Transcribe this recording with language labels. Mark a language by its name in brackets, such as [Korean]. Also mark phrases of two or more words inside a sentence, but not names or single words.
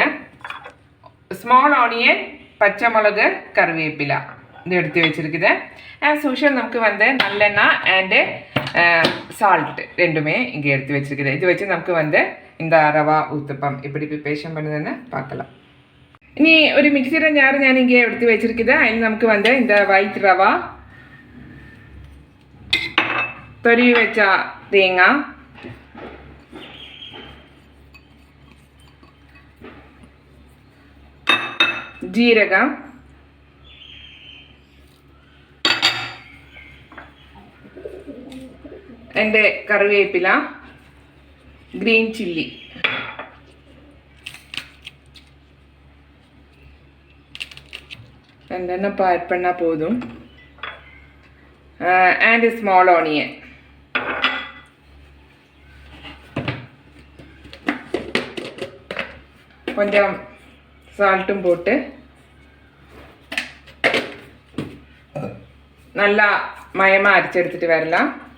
[English] small onion, [Tamil] பச்சை மிளகு, கருவேப்பிலை இது எடுத்து வச்சிருக்குது. [English] as usual [Tamil] நமக்கு நல்லெண்ணெய் [English] and salt [Tamil] ரெண்டுமே இங்கே எடுத்து வச்சிருக்குது. இது வச்சு நமக்கு இந்த ரவா ஊத்தப்பம் எப்படி ப்ரிப்பரேஷன் பண்ணுதுன்னு பார்க்கலாம். [Malayalam] ഇനി ഒരു മിക്സിയുടെ ജാർ ഞാൻ ഇങ്ങനെ എടുത്ത് വെച്ചിരിക്കുന്നത്. അതിന് നമുക്ക് இந்த വൈറ്റ് റവ, തുരുവി വെച്ച തേങ്ങ, ജീരകം, എൻ്റെ കറിവേപ്പില, [English] green chilli [Tamil] ரெண்டெண்ணம் ஆட் பண்ணால் போதும். [English] and small onion. [Tamil] கொஞ்சம் சால்ட்டும் போட்டு நல்லா மயமாக அரைச்சி எடுத்துகிட்டு வரலாம்.